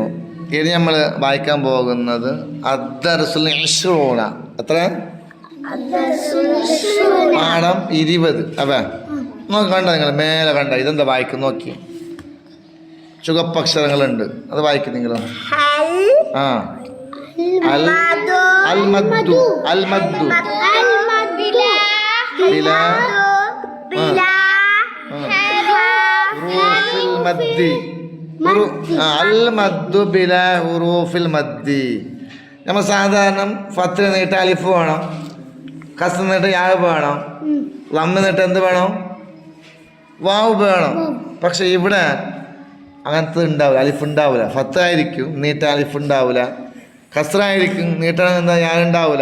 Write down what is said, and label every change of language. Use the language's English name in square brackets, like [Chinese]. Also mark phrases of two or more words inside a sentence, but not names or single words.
[Malayalam] ഇനി നമ്മൾ വായിക്കാൻ പോകുന്നത് [Arabic] الدرس العشرون. [Malayalam] എത്ര? പാഠം 20. അതെ, നോക്കി കണ്ട, നിങ്ങൾ മേലെ കണ്ട ഇതെന്താ വായിക്കും നോക്കി. ചുവപ്പക്ഷരങ്ങളുണ്ട്, അത് വായിക്കും നിങ്ങൾ. [Arabic] ആ المد بلا حروف المد. المد بلا حروف المد. [Malayalam] നമ്മൾ സാധാരണ ഫത്തിന് നീട്ട് അലിഫ് വേണം, കസ് നീട്ട് യാ വേണം, ലമ്മ് നീട്ട് എന്ത് വേണം? വാവ് വേണം. പക്ഷെ ഇവിടെ അങ്ങനത്തെ ഉണ്ടാവില്ല, അലിഫ് ഉണ്ടാവില്ല. ഫത്തായിരിക്കും, നീട്ട അലിഫ് ഉണ്ടാവില്ല. കസ്റായിരിക്കും, നീട്ടണം എന്താ ഞാൻ ഉണ്ടാവില്ല.